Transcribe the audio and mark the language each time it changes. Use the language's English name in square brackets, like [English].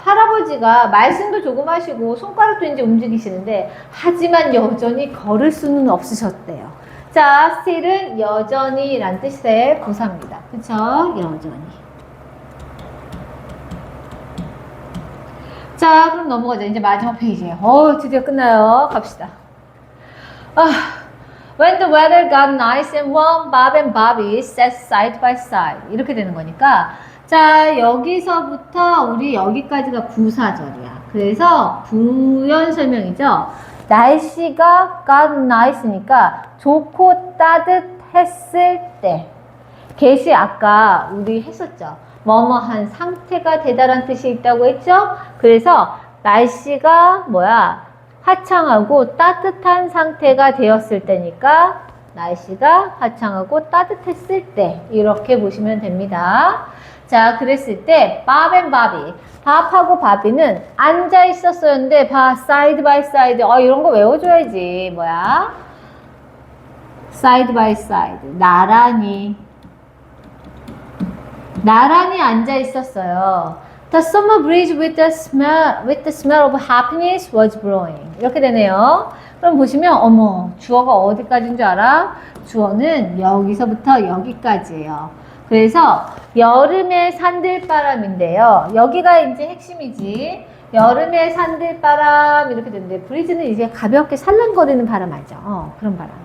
[Korean] 할아버지가 말씀도 조금 하시고 손가락도 이제 움직이시는데 하지만 여전히 걸을 수는 없으셨대요. 자, still은 여전히 란 뜻의 부사입니다. 그쵸? 여전히. 자, 그럼 넘어가자. 이제 마지막 페이지에요. 드디어 끝나요. 갑시다. [English] When the weather got nice and warm, Bob and Bobby sat side by side. [Korean] 이렇게 되는 거니까 자, 여기서부터 우리 여기까지가 부사절이야. 그래서 부연 설명이죠. 날씨가 [English] got nice [Korean] 니까 좋고 따뜻했을 때. get이 아까 우리 했었죠. 뭐뭐한 상태가 되다란 뜻이 있다고 했죠. 그래서 날씨가 화창하고 따뜻한 상태가 되었을 때니까 날씨가 화창하고 따뜻했을 때 이렇게 보시면 됩니다. 자, 그랬을 때 Bob and Bobby, 밥하고 바비는 앉아 있었었는데 [English] side by side. [Korean] 이런 거 외워줘야지. [English] side by side. [Korean] 나란히 앉아 있었어요. [English] The summer breeze with the smell of happiness was blowing. [Korean] 이렇게 되네요. 그럼 보시면 어머, 주어가 어디까지인 줄 알아? 주어는 여기서부터 여기까지예요. 그래서 여름의 산들바람인데요. 여기가 이제 핵심이지. 여름의 산들바람 이렇게 되는데 브리즈는 이제 가볍게 살랑거리는 바람 알죠? 그런 바람.